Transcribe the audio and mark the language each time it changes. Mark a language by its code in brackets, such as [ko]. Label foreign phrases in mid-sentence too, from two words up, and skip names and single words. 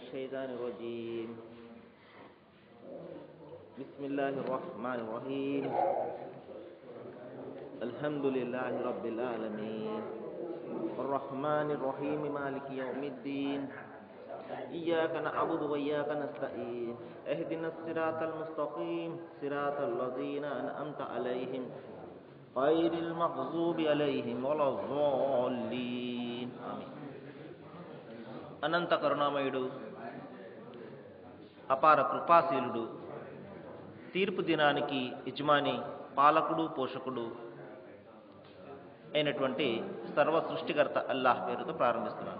[ar] الشيطان الرجيم بسم الله الرحمن الرحيم الحمد لله رب العالمين الرحمن الرحيم مالك يوم الدين إياك نعبد وإياك نستعين اهدنا الصراط المستقيم صراط الذين أنعمت عليهم غير المغضوب عليهم ولا الضالين آمين. [te] అనంత కరుణామయుడు అపార కృపాశీలుడు తీర్పు దినానికి యజమాని పాలకుడు పోషకుడు అయినటువంటి సర్వ సృష్టికర్త అల్లాహ్ పేరుతో ప్రారంభిస్తున్నాను.